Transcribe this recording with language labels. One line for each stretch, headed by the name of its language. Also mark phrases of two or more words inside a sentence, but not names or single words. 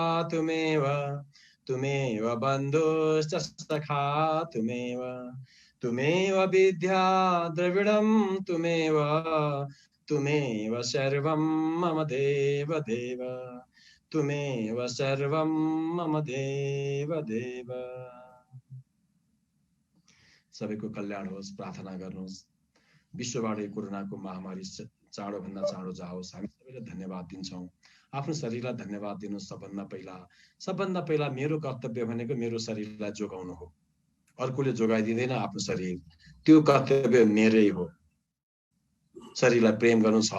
Sanskrit: तुमेव बन्धुश्च सखा तुमेव विद्या द्रविडं तुमेव सर्वं मम देव तुमेव सर्वं मम देव
Nepali: सबैको कल्याण होस् प्रार्थना गर्नुहोस् विश्वबाट यो कोरोनाको महामारी चाँडो भन्दा चाँडो जाओस् हामी सबैलाई धन्यवाद दिन्छौँ आफ्नो शरीरलाई धन्यवाद दिनु सबभन्दा पहिला मेरो कर्तव्य भनेको मेरो शरीरलाई जोगाउनु हो अर्कोले जोगाइदिँदैन आफ्नो शरीर त्यो कर्तव्य मेरै हो शरीरलाई प्रेम गर्नुहोस्